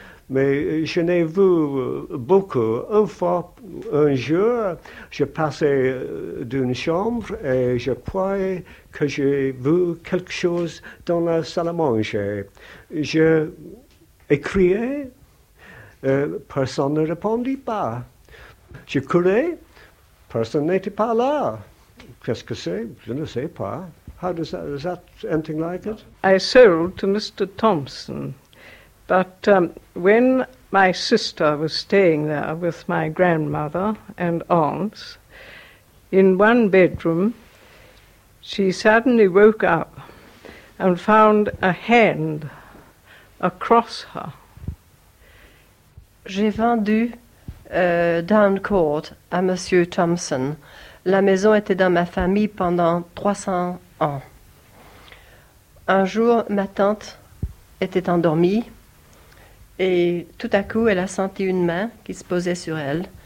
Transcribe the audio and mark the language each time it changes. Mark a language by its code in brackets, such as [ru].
[fr] Mais je n'ai vu beaucoup. Une fois, un jour, je passais d'une chambre et je croyais que j'ai vu quelque chose dans la salle à manger. J'ai crié, personne ne répondit pas. Je courais, personne n'était pas là. Qu'est-ce que c'est? Je ne sais pas. [en] How does that, is that anything like it? I sold to Mr. Thompson. But when my sister was staying there with my grandmother and aunts, in one bedroom, she suddenly woke up and found a hand across her. [fr] J'ai vendu Down Court à Monsieur Thompson. La maison était dans ma famille pendant 300 ans. Un jour, ma tante était endormie. Et tout à coup, elle a senti une main qui se posait sur elle.